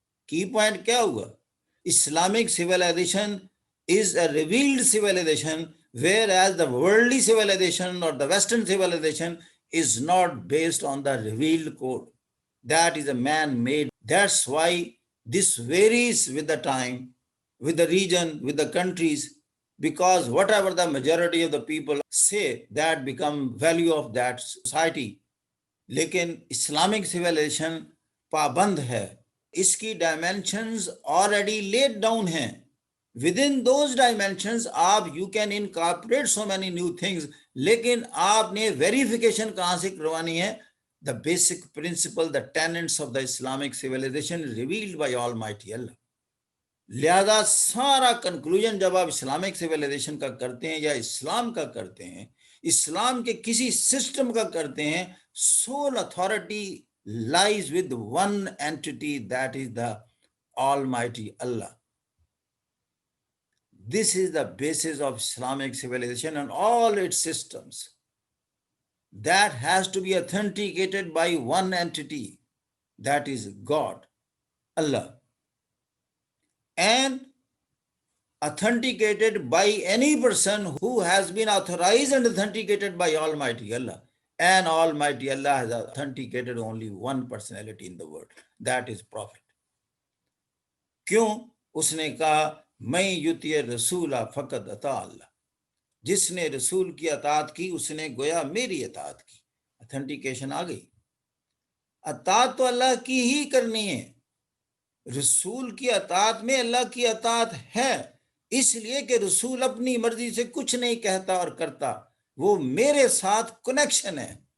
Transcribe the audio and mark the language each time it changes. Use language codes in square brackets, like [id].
[en] Key point [ur] kya hua? [en] Islamic civilization is a revealed civilization, whereas the worldly civilization or the Western civilization is not based on the revealed code. That is a man-made. That's why this varies with the time, with the region, with the countries, because whatever the majority of the people say, that become value of that society. [ur] لیکن Islamic civilisation پابند ہے، اس کی dimensions already laid down ہیں. [en] with in those dimensions آپ you can incorporate so many new things, [ur] لیکن آپ نے verification کہاں سے کروانی ہے؟ [en] The basic principle, the tenets of the Islamic civilization revealed by almighty اللہ. [ur] لہذا سارا کنکلوژن جب آپ اسلامک سویلائزیشن کا کرتے ہیں یا اسلام کا کرتے ہیں، اسلام کے کسی سسٹم کا کرتے ہیں، [en] sole authority lies with one entity, that is the Almighty Allah. This is the basis of Islamic civilization and all its systems. That has to be authenticated by one entity, that is God, Allah, and authenticated by any person who has been authorized and authenticated by Almighty Allah. And Almighty Allah has authenticated only one personality in the world, that is Prophet. [ur] کیوں؟ اس نے کہا [ar] میں یوتی رسول فقط اطاع اللہ، [ur] جس نے رسول کی اطاعت کی اس نے گویا میری اطاعت کی. اتھنٹیکیشن آ گئی. اطاعت تو اللہ کی ہی کرنی ہے. رسول کی اطاعت میں اللہ کی اطاعت ہے، اس لیے کہ رسول اپنی مرضی سے کچھ نہیں کہتا اور کرتا، وہ میرے ساتھ کنیکشن ہے.